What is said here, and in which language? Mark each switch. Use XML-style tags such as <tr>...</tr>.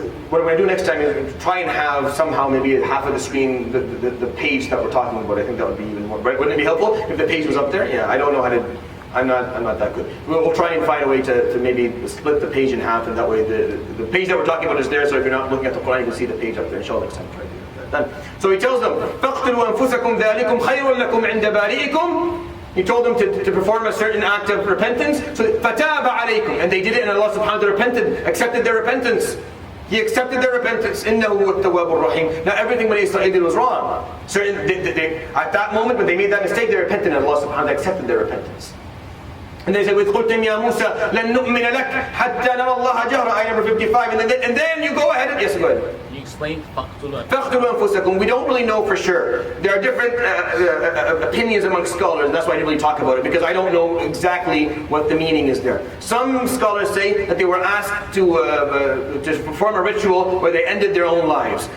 <en>What I'm going to do next time is try and have somehow maybe half of the screen, the page that we're talking about. I think that would be even more, right? Wouldn't it be helpful if the page was up there? Yeah, I don't know how to I'm not that good. We'll try and find a way to maybe split the page in half, and that way the page that we're talking about is there, so if you're not looking at the Quran, you can see the page up there. Inshallah, next time try to do that. Done. So he tells them,</en> <ar>فَاقْتُلُوا أَنفُسَكُمْ ذَلِكُمْ خَيْرٌ لَكُمْ عِنْدَ بَارِئِكُمْ.</ar> <en>He told them to perform a certain act of repentance.</en> <ar>So فَتَابَ عَلَيْكُمْ.</ar> <en>And they did it, and Allah subhanahu wa ta'ala repented, accepted their repentance. He accepted their repentance.</en> <ar>إِنَّهُ هُوَ التَّوَّابُ الرَّحِيمُ.</ar> <en>Now everything when Israel did was wrong. At that moment when they made that mistake, they repented, and Allah subhanahu wa ta'ala accepted their repentance. And they said,</en> <ar>وَإِذْ قُلْتُمْ يَا مُوسَى لَن نُؤْمِنَ لَكَ حَتَّى نَرَى اللَّهَ جَهْرًا,</ar> <en>ayah number 55. And then you go ahead and, yes, go ahead. You explained فَاقْتُلُوا</en> <ar>أَنفُسَكُمْ.</ar> <en>We don't really know for sure. There are different opinions among scholars, and that's why I didn't really talk about it, because I don't know exactly what the meaning is there. Some scholars say that they were asked to perform a ritual where they ended their own lives.</en>